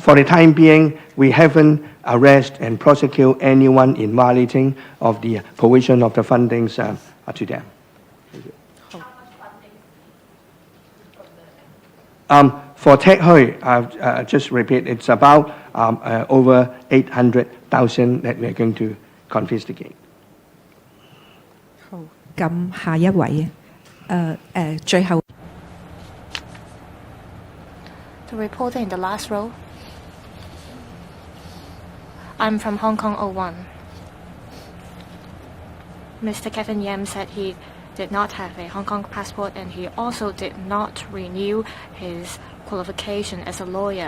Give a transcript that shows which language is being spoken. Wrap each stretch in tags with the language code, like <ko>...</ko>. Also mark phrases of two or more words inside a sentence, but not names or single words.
<en>For the time being, we haven't arrested and prosecuted anyone in violating of the provision of the fundings to them. Thank you. How much funding is seized from the... For Ted Hui, just repeat, it's about over 800,000 that we are going to confiscate.</en> <yue>好，咁下一位最後。</yue> <en>The reporter in the last row. I'm from Hong Kong 01. Mr. Kevin Yam said he did not have a Hong Kong passport, and he also did not renew his qualification as a lawyer.</en>